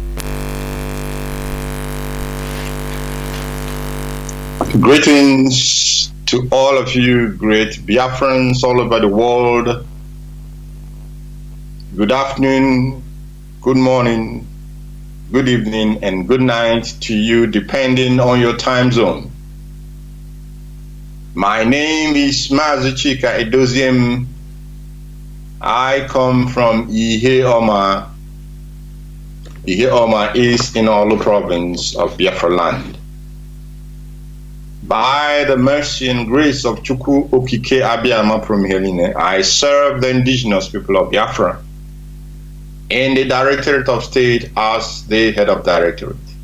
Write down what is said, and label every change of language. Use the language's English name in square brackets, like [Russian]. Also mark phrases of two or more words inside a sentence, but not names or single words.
[English] Greetings to all of you great Biafrans all over the world. Good afternoon, good morning, good evening, and good night to you, depending on your time zone. My name is Mazi Chika Edoziem. I come from Ihe-Oma. Ihe-Oma is in Olu province of Biafra land. By the mercy and grace of Chukwu Okike Abiyama Promiheline, I serve the indigenous people of Biafra in the Directorate of State as the head of directorate.